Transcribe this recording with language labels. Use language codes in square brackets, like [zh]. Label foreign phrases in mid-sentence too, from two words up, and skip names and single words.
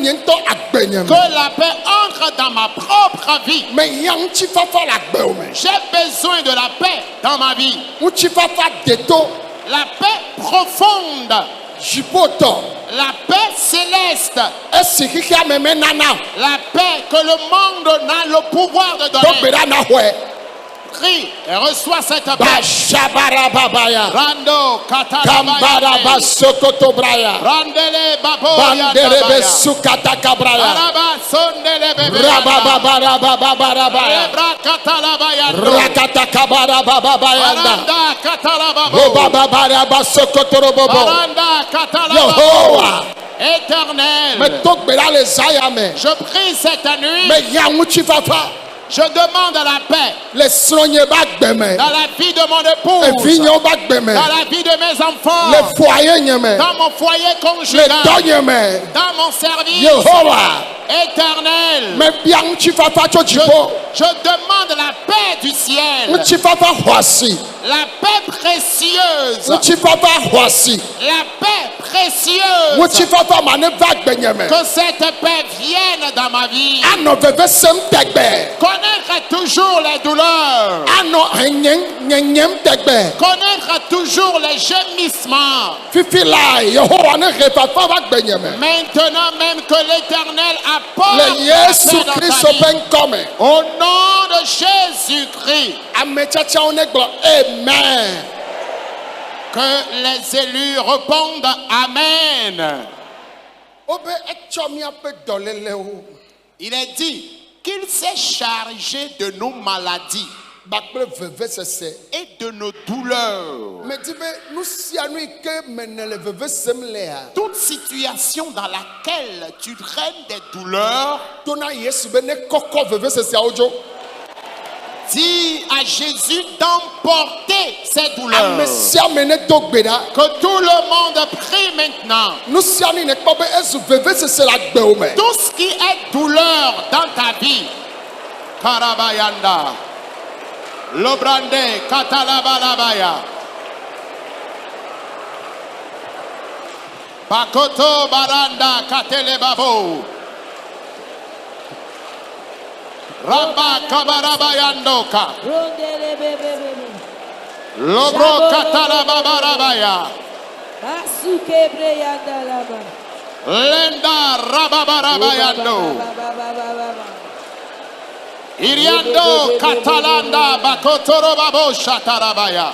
[fr] Que la paix entre dans ma propre vie. J'ai besoin de la paix dans ma vie. [ee] ŋutifafa deto [fr] La paix profonde. [ee] dziƒotɔ [fr] La paix céleste. [ee] esi xixea me menana [fr] La paix que le monde n'a le pouvoir de do donner. [ee] gbe ɖa na xɔe [fr] Prie et reçois cette paix. bashabarababaya Rando kambaraba katalabaya. sokotobraya Randele babo banderebe yandabaya. sukatakabraya Araba sondele bebe. rabababarababarabaya Ebra katalabaya. rakatakabarababaya Aranda katalababo. bobababaraba sokotorobobo Aranda katalababo. [ee] yehowa [fr] Éternel, [ee] meto gbe ɖa le zaya me [fr] je prie cette nuit. [ee] meya ŋutifafa [fr] Je demande la paix [ee] le srɔ̃nye ba gbe me [fr] dans la vie de mon épouse, [ee] evinyewo ba gbe me [fr] dans la vie de mes enfants, [ee] le foyer nye me [fr] dans mon foyer le conjugal, [ee] dɔnye me [fr] dans mon service. [ee] yehowa [fr] Éternel, [ee] mebia ŋutifafa tso dziƒo [fr] je demande la paix du ciel, [ee] ŋutifafa xɔasi [fr] la paix précieuse, [ee] ŋutifafa xɔasi [fr] la paix précieuse. [ee] ŋutifafa ma ne va gbenye me [fr] Que cette paix vienne dans ma vie. [ee] anɔ veve sem tegbe [fr] Connaître toujours les douleurs. [ee] anɔ nyenyem tegbe [fr] Connaître toujours les gémissements. [ee] fifi la yehowa ne he fafa va gbenye me [fr] Maintenant même que l'Éternel apporte le la [ee] yesu [fr] paix dans ta [ee] kristu [fr] vie. [ee] ƒe ŋkɔ me [fr] Au nom de Jésus-Christ, [ee] ame tsatsawo ne gblɔ amen [fr] que les élus répondent Amen. [ee] wobe etsɔ miaƒe dɔlélewo [fr] Il est dit qu'il s'est chargé de nos maladies [ee] kpakple vevesese [fr] et de nos douleurs. [ee] medi be nu sia nu yi ke mene le veve sem lea [fr] Toute situation dans laquelle tu traînes des douleurs, [ee] to na yesu be ne kɔkɔ veveseseawo dzo [fr] dis à Jésus d'emporter ces douleurs. [ee] ame sia ame ne do gbe ɖa [fr] Que tout le monde prie maintenant. [ee] nu sia nu yi ne kpɔ be ezu vevesese le agbewo me [fr] Tout ce qui est douleur dans ta vie. Karabayanda. Lobrande katalabalabaya. Pakoto baranda katelebabo. Ramba kabarabayandoka. Rondele bebe bebe. Lobro katalababarabaya. Masuke breyanda laba. Lenda rababarabayando. Baba. Iriando katalanda bakotoro babo shatarabaya.